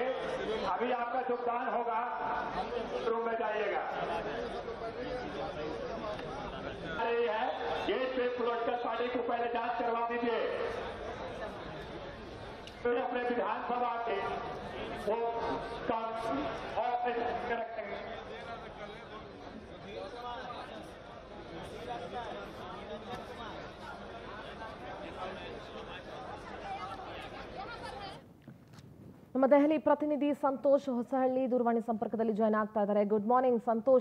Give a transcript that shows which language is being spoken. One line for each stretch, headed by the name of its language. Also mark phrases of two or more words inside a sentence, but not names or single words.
Hindi: अभी आपका योगदान होगा, रूम में जाइएगा. रही है गेट पे
English: political party
Hindi: को पहले जांच करवा दीजिए. फिर अपने विधानसभा के वो ऑफिस रखेंगे.
Kannada: ನಮ್ಮ ದೆಹಲಿ ಪ್ರತಿನಿಧಿ ಸಂತೋಷ್ ಹೊಸಹಳ್ಳಿ ದೂರವಾಣಿ ಸಂಪರ್ಕದಲ್ಲಿ ಜಾಯ್ನ್ ಆಗ್ತಾ ಇದ್ದಾರೆ.
English: good morning
Kannada: ಸಂತೋಷ್.